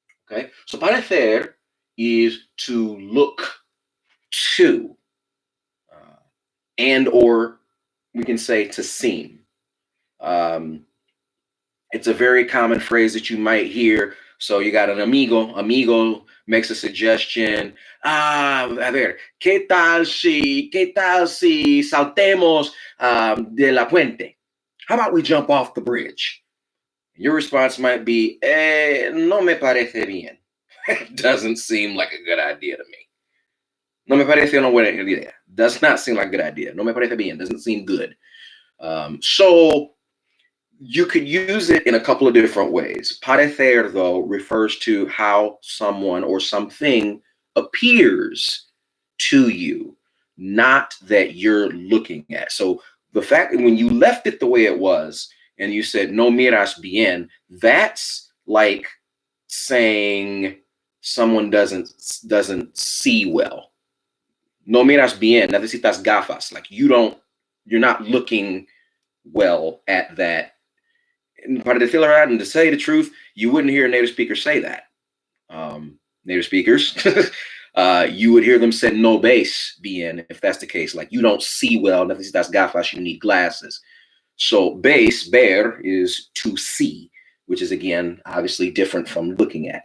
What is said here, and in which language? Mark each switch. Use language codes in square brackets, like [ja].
[en] Okay, so parecer is to look to, and or we can say to seem. It's a very common phrase that you might hear. So you got an amigo makes a suggestion. [es] A ver, ¿qué tal si saltemos de la puente? [en] How about we jump off the bridge? Your response might be, [es] no me parece bien. [en] It doesn't seem like a good idea to me. [es] No me parece una buena idea. [en] Does not seem like a good idea. [es] No me parece bien. [en] Doesn't seem good. So you could use it in a couple of different ways. Parecer, though, refers to how someone or something appears to you, not that you're looking at. So the fact that when you left it the way it was and you said [es] no miras bien, [en] that's like saying someone doesn't see well. [es] No miras bien, necesitas gafas. [en] Like you're not looking well at that. And [es] para decirlo [en] right, and to tell you the truth, you wouldn't hear a native speaker say that. Native speakers, you would hear them say [es] no base bien [en] if that's the case. Like you don't see well, [es] necesitas gafas, [en] you need glasses. So base, ver, is to see, which is again obviously different from looking at.